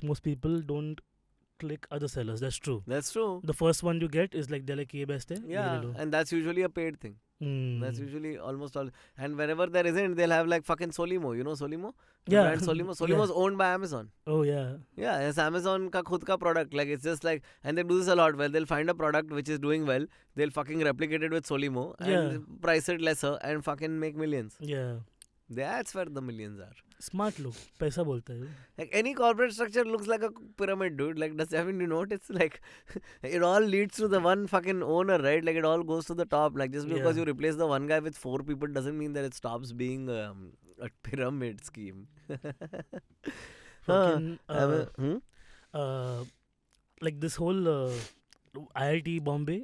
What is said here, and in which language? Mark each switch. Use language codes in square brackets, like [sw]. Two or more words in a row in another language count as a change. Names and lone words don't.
[en] Most people don't click other sellers. That's true. That's true. The first one you get is like they're like, [hi] ये बेस्ट है. [en] Yeah, and that's usually a paid thing. That's usually almost all. And wherever there isn't, they'll have like fucking Solimo. You know Solimo? Yeah. Brand Solimo. Solimo's owned by Amazon. Oh yeah. Yeah, it's Amazon [hi] का खुद का [en] product. Like it's just like, and they do this a lot. Well, they'll find a product which is doing well. They'll fucking replicate it with Solimo and price it lesser and fucking make millions. Yeah. That's where the millions are. [hi] Smart लोग पैसा बोलता है. [en] Like any corporate structure looks like a pyramid, dude. Like haven't you noticed? Like it all leads to the one fucking owner, right? Like it all goes to the top. Like just because you replace the one guy with 4 people doesn't mean that it stops being a pyramid scheme. Fucking, like this whole IIT Bombay.